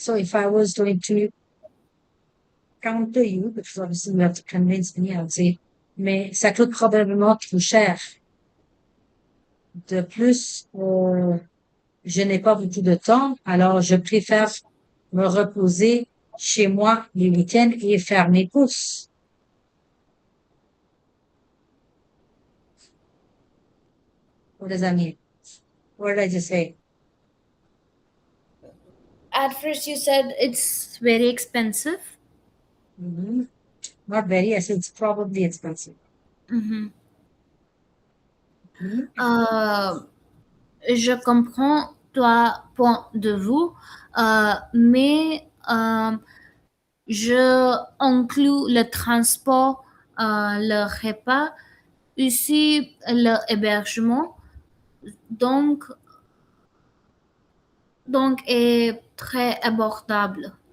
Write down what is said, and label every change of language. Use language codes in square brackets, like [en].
[en] So if I was going to counter you, because obviously you have to convince me, I would say, [fr] mais ça coûte probablement trop cher. De plus, je n'ai pas beaucoup de temps, alors je préfère me reposer chez moi les week-ends et faire mes courses. [en] What does that mean? What did I just say? At first, you said it's very expensive. Mhm. Not very, I said it's probably expensive. Mhm. Mhm. [fr] Je comprends ton point de vue, mais je inclus le transport, le repas, aussi l'hébergement, donc, donc est très abordable.